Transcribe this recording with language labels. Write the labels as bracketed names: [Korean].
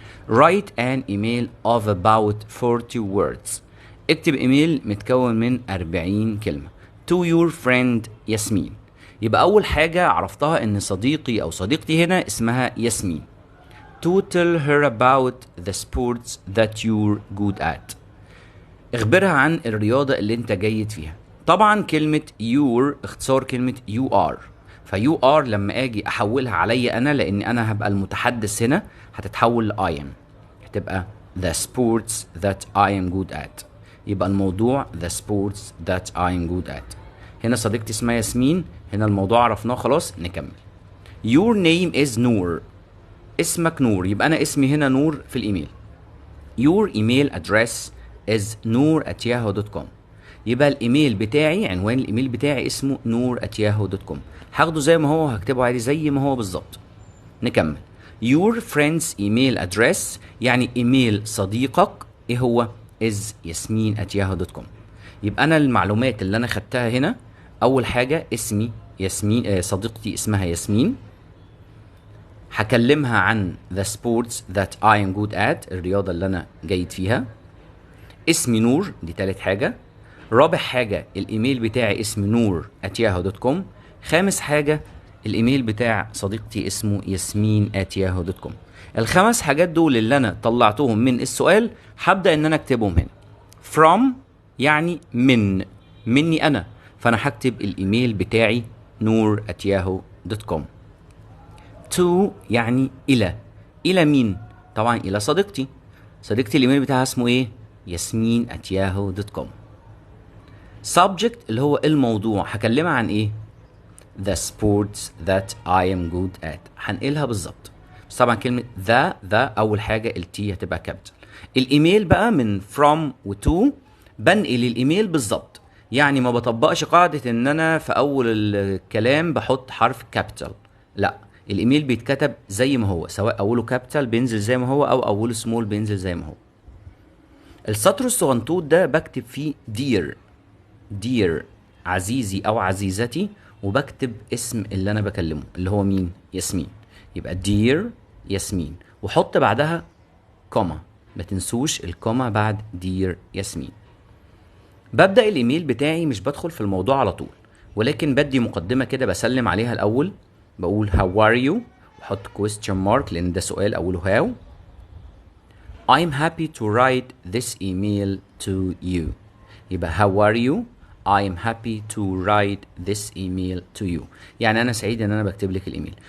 [English] Write an email of about 40 words. [Arabic] اكتب ايميل متكون من 40 كلمة. [English] To your friend ياسمين. [Arabic] يبقى أول حاجة عرفتها إن صديقي أو صديقتي هنا اسمها ياسمين. [English] To tell her about the sports that you're good at. [Arabic] اخبرها عن الرياضة اللي انت جيد فيها. طبعا كلمة your اختصار كلمة [English] you are. [Arabic] فيو are لما اجي احولها عليا انا، لان انا هبقى المتحدث هنا، هتتحول ل [English] I am. [Arabic] هتبقى [English] the sports that I am good at. [Arabic] يبقى الموضوع the sports that I am good at. هنا صديقتي اسمها ياسمين، هنا الموضوع عرفناه خلاص. نكمل. [English] Your name is نور. [Arabic] اسمك نور، يبقى انا اسمي هنا نور في الايميل. [English] Your email address is noor@yahoo.com. [Arabic] يبقى الايميل بتاعي، عنوان الايميل بتاعي اسمه noor@yahoo.com. هاخده زي ما هو، هكتبه عادي زي ما هو بالظبط. نكمل. [English] Your friend's email address، [Arabic] يعني ايميل صديقك ايه هو؟ [English] is yasmin@yahoo.com. [Arabic] يبقى انا المعلومات اللي انا خدتها هنا، اول حاجة اسمي ياسمين، صديقتي اسمها ياسمين. هكلمها عن [English] the sports that I am good at، [Arabic] الرياضة اللي أنا جيد فيها. اسمي نور، دي تالت حاجة. رابع حاجة الإيميل بتاعي اسم noor@yahoo.com. خامس حاجة الإيميل بتاع صديقتي اسمه ياسمين@yahoo.com. الخمس حاجات دول اللي أنا طلعتهم من السؤال هبدأ إن أنا أكتبهم هنا. from يعني مني أنا، فأنا هكتب الإيميل بتاعي noor@yahoo.com. to يعني إلى مين؟ طبعا إلى صديقتي. صديقتي الإيميل بتاعها اسمه إيه؟ yasmin@yahoo.com. subject اللي هو الموضوع، هكلمها عن إيه؟ [English] the sports that I am good at. [Arabic] هنقلها بالظبط، بس طبعا كلمة the أول حاجة التي هتبقى كابيتال. الإيميل بقى من from و to بنقل الإيميل بالظبط، يعني ما بطبقش قاعدة إن أنا في أول الكلام بحط حرف كابيتال. لا، الايميل بيتكتب زي ما هو، سواء اوله كابيتال بينزل زي ما هو او اوله سمول بينزل زي ما هو. السطر الصغنطوط ده بكتب فيه دير عزيزي او عزيزتي، وبكتب اسم اللي انا بكلمه اللي هو مين؟ ياسمين. يبقى دير ياسمين، وحط بعدها كوما، ما تنسوش الكوما بعد دير ياسمين. ببدأ الايميل بتاعي مش بدخل في الموضوع على طول، ولكن بدي مقدمة كده بسلم عليها الاول. بقول [English] how are you، [Arabic] وحط [English] question mark [Arabic] لان ده سؤال اوله how. [English] I'm happy to write this email to you. يبقى how are you، I'm happy to write this email to you، [Arabic] يعني انا سعيد ان انا بكتب لك الايميل.